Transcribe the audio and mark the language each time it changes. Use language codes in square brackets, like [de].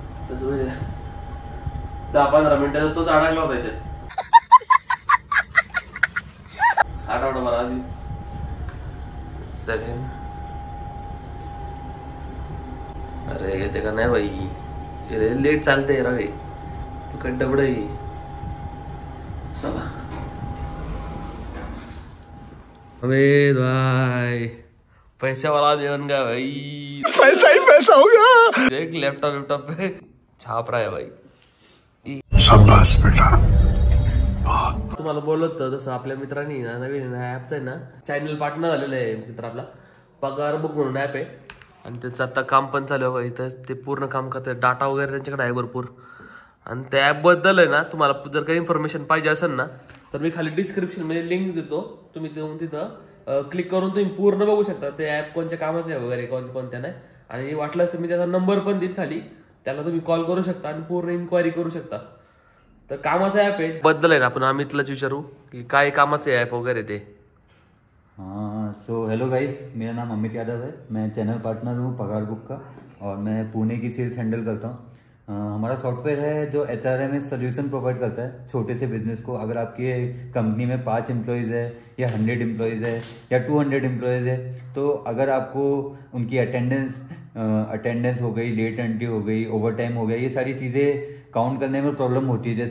[mr] तसं म्हणजे 10-15 मिनिटाचा तोच अडकला होता त्याच्यात. आठवडा मला आधी 7. अरे येते का नाही बाई, लेट चालते रे तू डबड. [hi] चला अबे भाई, पैसे वाला जीवन का भाई, पैसा ही पैसा होगा. एक लैपटॉप पे छाप रहा है भाई. शाबाश बेटा. [mr] तुम्हाला बोलत होतं तसं आपल्या मित्रांनी ना नवीन ऍपचा आहे ना चॅनल पार्टनर झालेलं आहे मित्र. आपला पगार बुक म्हणून ऍप आहे आणि त्याचं आता काम पण चालू आहे. इथं ते पूर्ण काम करतात, डाटा वगैरे त्यांच्याकडे आहे भरपूर. आणि त्या ऍप बद्दल आहे ना तुम्हाला जर काही इन्फॉर्मेशन पाहिजे असेल ना तर मी खाली डिस्क्रिप्शन मध्ये लिंक देतो, तुम्ही तिथं क्लिक करून तुम्ही पूर्ण बघू शकता ते ऍप कोणत्या कामाचं आहे वगैरे कोणत्या नाही. आणि वाटलंच तर मी त्याचा नंबर पण देईन खाली, त्याला तुम्ही कॉल करू शकता आणि पूर्ण इन्क्वायरी करू शकता. तर कामाचा ॲप आहे बद्दल आहे ना, आपण अमितलाच विचारू की काय कामाचं ॲप वगैरे ते. [hi] हाँ, सो हेलो गाइस, मेरा नाम अमित यादव है. मैं चैनल पार्टनर हूँ पगार बुक का और मैं पुणे की सेल्स हैंडल करता हूँ. हमारा सॉफ्टवेयर है जो HRMS सोल्यूशन प्रोवाइड करता है छोटे से बिजनेस को. अगर आपकी कंपनी में 5 एम्प्लॉयज़ है या 100 एम्प्लॉयज़ है या 200 एम्प्लॉयज़ है, तो अगर आपको उनकी अटेंडेंस हो गई, लेट एंट्री हो गई, ओवर टाइम हो गया, ये सारी चीज़ें काउंट करने में प्रॉब्लम होती है.